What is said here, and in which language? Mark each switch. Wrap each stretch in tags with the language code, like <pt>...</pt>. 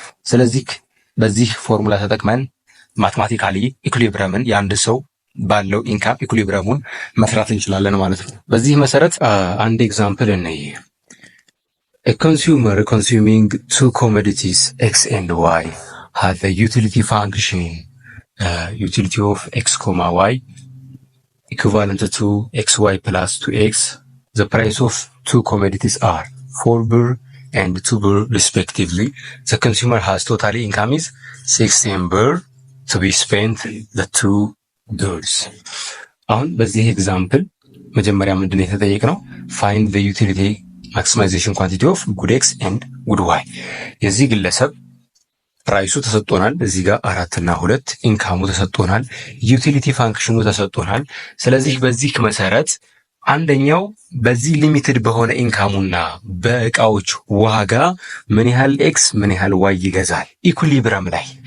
<am>ስለዚህ በዚህ ፎርሙላ ተጠቅመን ማትማቲካሊ ኢኩሊብሪየምን የአንድ ሰው ባለው ኢንካም ኢኩሊብሪየሙን መስራት እንችላለን ማለት ነው። በዚህ መሰረት አንድ ኤግዛምፕል እንይ።</am> <en>a consumer consuming two commodities x and y has a utility function utility of x, y equivalent to xy plus 2x. The price of two commodities are 4 birr and 2 birr respectively. The consumer has total income is 16 birr to be spent the two goods.</en> <am>አሁን በዚህ ኤግዛምፕል መጀመሪያ ምንድን ነው የተጠየቅነው?</am> <en>find the utility maximization quantity of good x and good y።</en> <am>የዚህ ግለሰብ ፕራይሱ ተሰጥቶናል። እዚህ ጋር 4 እና 2 ኢንካሙ ተሰጥቶናል። ዩቲሊቲ ፋንክሽኑ ተሰጥቶናል። ስለዚህ በዚህ መሰረት አንደኛው በዚህ ሊሚትድ በሆነ ኢንካሙና በእቃዎች ዋጋ ምን ያህል ኤክስ ምን ያህል ዋይ ይገዛል። ኢኩሊብሪየም ላይ</am>